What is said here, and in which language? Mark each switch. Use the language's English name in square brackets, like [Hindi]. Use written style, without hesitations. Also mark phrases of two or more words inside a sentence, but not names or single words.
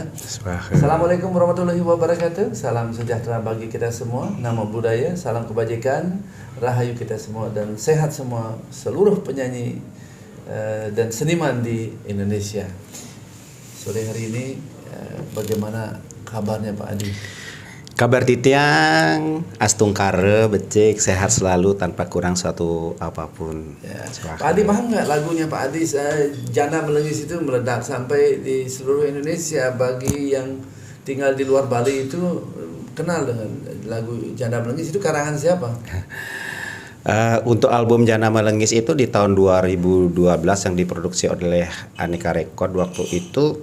[Arabic] Assalamualaikum warahmatullahi wabarakatuh. [Indonesian] Salam sejahtera bagi kita semua, nama budaya, salam kebajikan, rahayu kita semua dan sehat semua seluruh penyanyi dan seniman di Indonesia. Sore hari ini bagaimana kabarnya Pak Adi? [Balinese] Kabar titiang, astungkare, becik, [Indonesian] sehat selalu tanpa kurang suatu apapun. Ya. Pak Adi paham nggak lagunya Pak Adi? Janda Melengis itu meledak sampai di seluruh Indonesia. Bagi yang tinggal di luar Bali itu kenal dengan lagu Janda Melengis, itu karangan siapa? Untuk album Janda Melengis itu di tahun 2012 yang diproduksi oleh Aneka Record waktu itu.